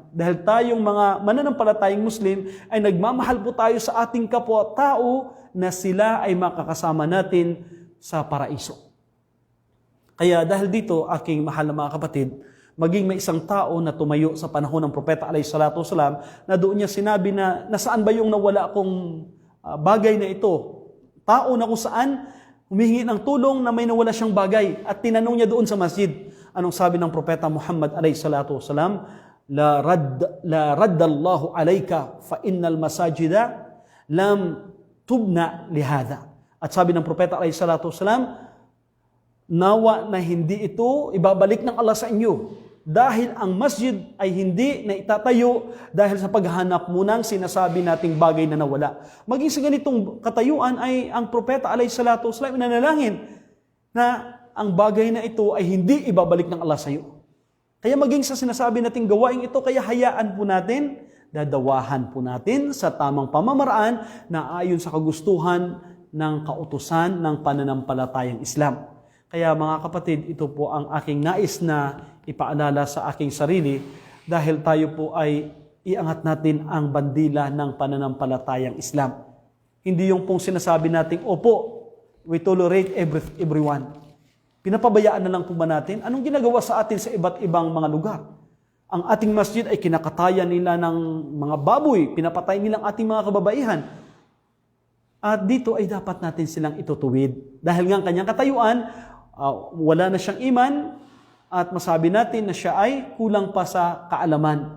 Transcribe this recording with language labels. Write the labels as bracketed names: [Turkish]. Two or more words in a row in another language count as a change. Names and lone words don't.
[Filipino] Dahil tayong mga mananampalatayang Muslim ay nagmamahal po tayo sa ating kapwa-tao na sila ay makakasama natin sa paraiso. Kaya dahil dito, aking mahal na mga kapatid, maging may isang tao na tumayo sa panahon ng Propeta [Arabic] عليه الصلاة والسلام [Filipino] na doon niya sinabi na nasaan ba yung nawala kong bagay na ito? Tao na kung saan humihingi ng tulong na may nawala siyang bagay at tinanong niya doon sa masjid. Anong sabi ng Propeta Muhammad [Arabic] عليه الصلاة والسلام? لا ردها الله عليك فإن المساجد لم تبن لهذا. [Filipino] At sabi ng Propeta [Arabic] عليه الصلاة والسلام, [Filipino] nawa na hindi ito ibabalik ng Allah sa inyo. Dahil ang masjid ay hindi na itatayo dahil sa paghanap mo ng sinasabi nating bagay na nawala. Maging sa ganitong katayuan ay ang propeta [Arabic] عليه الصلاة والسلام [Filipino] nanalangin na ang bagay na ito ay hindi ibabalik ng Allah sa iyo. Kaya maging sa sinasabi nating gawain ito, kaya hayaan po natin, dadawahan po natin sa tamang pamamaraan na ayon sa kagustuhan ng kautusan ng pananampalatayang Islam. Kaya mga kapatid, ito po ang aking nais na ipaalala sa aking sarili dahil tayo po ay iangat natin ang bandila ng pananampalatayang Islam. Hindi yung pong sinasabi natin, opo, [English] we tolerate everyone. [Filipino] Pinapabayaan na lang po ba natin? Anong ginagawa sa atin sa iba't ibang mga lugar? Ang ating masjid ay kinakatayan nila ng mga baboy, pinapatay nilang ating mga kababaihan. At dito ay dapat natin silang itutuwid. Dahil nga ang kanyang katayuan, wala na siyang iman, at masabi natin na siya ay kulang pa sa kaalaman.